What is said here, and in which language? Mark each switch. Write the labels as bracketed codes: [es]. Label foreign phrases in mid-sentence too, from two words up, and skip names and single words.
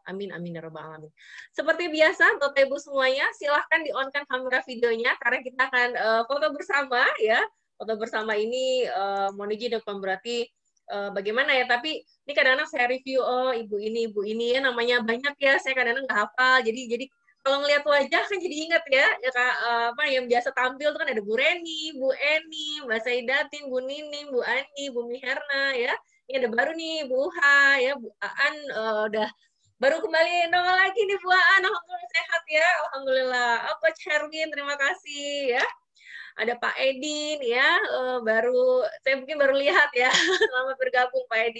[ar] آمين آمين يا رب العالمين. [id] Seperti biasa Bapak Ibu semuanya, silahkan di-on-kan kamera videonya karena kita akan foto bersama ya. Foto bersama ini mohon izin bukan berarti bagaimana ya, tapi ini kadang-kadang saya review, oh ibu ini ya, namanya banyak ya, saya kadang-kadang nggak hafal, jadi kalau ngelihat wajah kan jadi ingat ya, apa yang biasa tampil tuh kan ada Bu Reni, Bu Eni, Mbak Saidatin, Bu Nining, Bu Ani, Bu Miherna ya. Ini ada baru nih Bu Uha ya, Bu Aan udah baru kembali nongol lagi nih Bu Aan, alhamdulillah sehat ya, alhamdulillah. Coach Herwin terima kasih ya. Ada Pak Edin ya, saya mungkin baru lihat ya, selamat bergabung Pak Edi.